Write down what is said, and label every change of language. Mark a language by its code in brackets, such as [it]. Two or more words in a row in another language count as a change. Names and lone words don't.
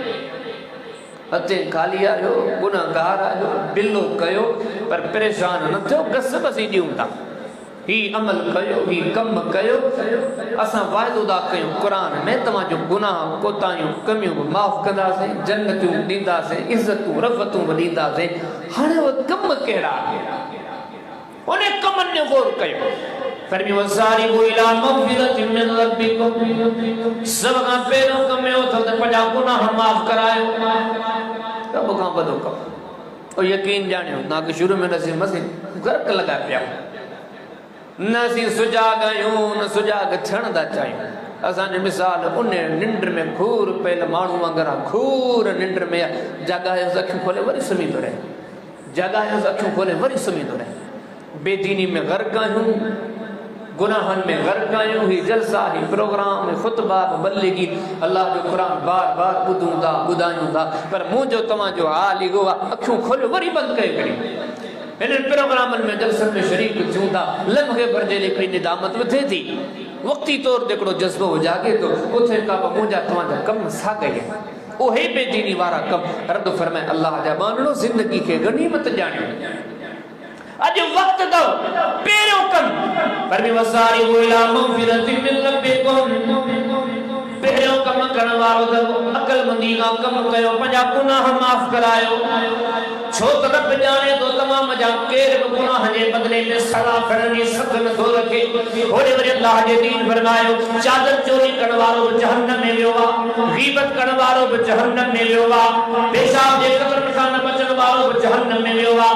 [sd] अते खाली आयो गुनाहगार आयो बिल्लो कयो पर परेशान न थियो, गस बसी ॾियूं था ही अमल कयो ही कम कयो। असां वाइदो था कयूं क़ुरान में तव्हांजो गुनाह कोताहियूं कमियूं माफ़ कंदासीं, जन्नतूं ॾींदासीं, इज़तूं रफ़तूं ॾींदासीं। हाणे उहे कम कहिड़ा उन कमनि जो गौर कयो। फरमी [ar] وسارعوا إلى مغفرة من ربكم [sd] सब खां पहिरियों कम इहो अथव त पंहिंजा गुनाह माफ़ करायो। रब खां वॾो कमु और यकीन ॼाणियो तव्हांखे शुरू में नसीं मसीह गर्क लॻाए पिया न असीं सुजाॻ आहियूं न सुजाॻ थियण था चाहियूं। असांजी मिसाल उन निंड में घूर पयल माण्हू वांगुरु आहे, घूर निंड में जॻायोसि अखियूं खोले वरी सुम्ही थो रहे, जॻायोसि अखियूं खोले वरी सुम्ही थो रहे। बेदीनी में गर्क आहियूं, गुनाहनि में गर्क आहियूं। ही जलसा ही प्रोग्राम ही खुतबा बल्लेगी अल्लाह जो कुरान बार बार ॿुधूं था ॿुधायूं था पर मुंहिंजो तव्हांजो हाल इहो आहे अखियूं खोलियो वरी बंदि कयो करी इन्हनि प्रोग्रामनि में जलसनि में शरीक थियूं था। लम्हे भर जे हिकिड़ी निदामत बि थिए थी, वक़्ती तौर ते हिकिड़ो जज़्बो जागे थो, उथे का मुंहिंजा तव्हांजा कम साॻई आहिनि। उहे बेदीनी वारा कम रब फरमाए अल्लाह जा माण्हू ज़िंदगी खे गनीमत ॼाणियो। अॼु वक़्तु अथव पहिरियों कम पर [ar] وسارعوا إلى مغفرة من ربكم [sd] पहिरियों कम करण वारो अथव अक़लमंदी खां कम कयो, पंहिंजा गुनाह माफ़ करायो। छो त रब ॼाणे थो तमाम जा केर बि गुनाह जे बदिले में सज़ा करण जी सख़्त नथो रखे। होॾे वरी अल्लाह जे दीन फरमायो चादर चोरी करण वारो बि जहन्नम में वियो आहे, ग़ीबत करण वारो बि जहन्नम में वियो आहे, पेशाब जे कतल खां न बचण वारो बि जहन्नम में वियो आहे।